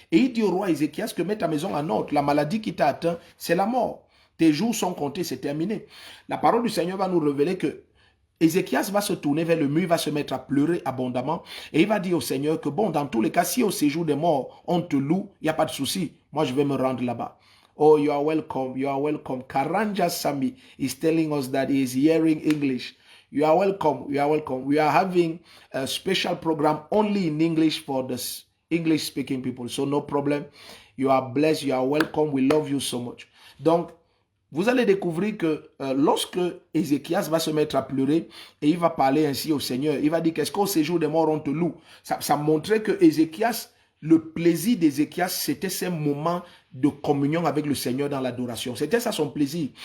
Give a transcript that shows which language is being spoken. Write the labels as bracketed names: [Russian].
[French] Et il dit au roi Ézéchias que mets ta maison en ordre. La maladie qui t'a atteint, c'est la mort. Tes jours sont comptés, c'est terminé. La parole du Seigneur va nous révéler que Ézéchias va se tourner vers le mur, il va se mettre à pleurer abondamment et il va dire au Seigneur que bon, dans tous les cas, si au séjour des morts, on te loue, il n'y a pas de souci. Moi, je vais me rendre là-bas. [English] Oh, you are welcome, you are welcome. Karanja Sami is telling us that he is hearing English. You are welcome, you are welcome. We are having a special program only in English for the English-speaking people. So no problem. You are blessed, you are welcome. We love you so much. [French] Donc, vous allez découvrir que lorsque Ézéchias va se mettre à pleurer et il va parler ainsi au Seigneur, il va dire qu'est-ce qu'au séjour des morts on te loue. Ça montrait que Ézéchias, le plaisir d'Ézéchias, c'était ces moments de communion avec le Seigneur dans l'adoration. C'était ça son plaisir.